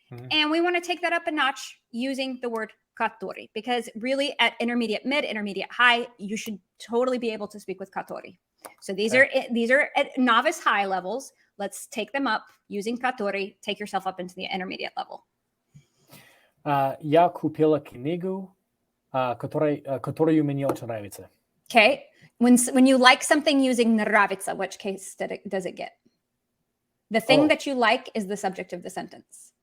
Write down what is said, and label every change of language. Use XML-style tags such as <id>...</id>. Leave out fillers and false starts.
<en>And we want to take that up a notch using the word который, because really at intermediate mid, intermediate high, you should totally be able to speak with который. So these are at novice high levels. Let's take them up using который. Take yourself up into the intermediate level.</en> <ru>Я купила книгу, которую мне очень нравится.</ru> <en>Okay. When you like something using нравится, which case does it get? The thing that you like is the subject of the sentence.</en>